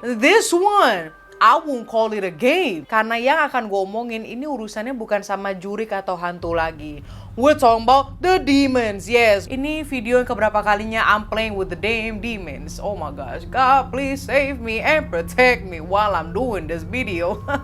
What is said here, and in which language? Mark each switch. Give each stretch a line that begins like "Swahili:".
English: This one, I won't call it a game.
Indonesian: Karena yang akan gue omongin ini urusannya bukan sama jurik atau hantu lagi.
English: We're talking about the demons, yes.
Indonesian: Ini video yang keberapa kalinya
English: I'm playing with the damn demons. Oh my gosh, God please save me and protect me while I'm doing this video.